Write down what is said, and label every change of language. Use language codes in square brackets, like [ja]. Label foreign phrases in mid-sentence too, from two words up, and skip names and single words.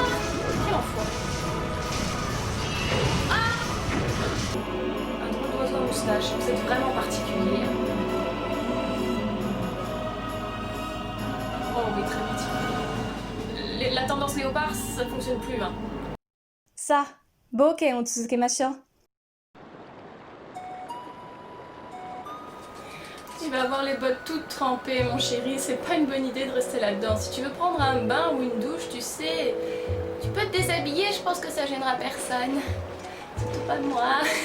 [fr] Quel enfoiré. Ah, un drôle d'oiseau à moustache, vous êtes vraiment particulier. Oh oui, très vite. La tendance léopard, ça fonctionne plus, hein. [ja] さあ、冒険を続けましょう。 [fr] Tu vas avoir les bottes toutes trempées, mon chéri, c'est pas une bonne idée de rester là-dedans. Si tu veux prendre un bain ou une douche, tu sais, tu peux te déshabiller, je pense que ça gênera personne. Surtout pas moi.